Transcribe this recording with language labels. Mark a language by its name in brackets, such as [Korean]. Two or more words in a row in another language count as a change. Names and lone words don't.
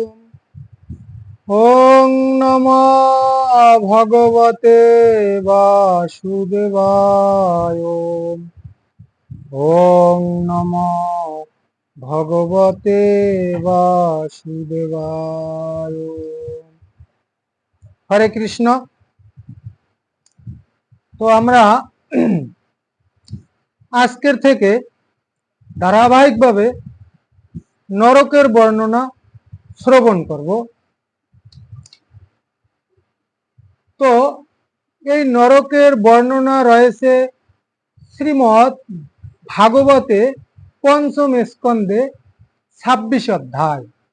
[Sanskrit] ওং নমঃ ভগবতে বাসুদেবায়। ওং নমঃ ভগবতে বাসুদেবায়। হরে কৃষ্ণ। [Bangla] তো আমরা আজকের থেকে ধারাবাহিকভাবে নরকের বর্ণনা শ্রবণ করব। তো এই নরকের বর্ণনা রয়েছে শ্রীমদ্ ভাগবতে পঞ্চম স্কন্ধে 26 অধ্যায়।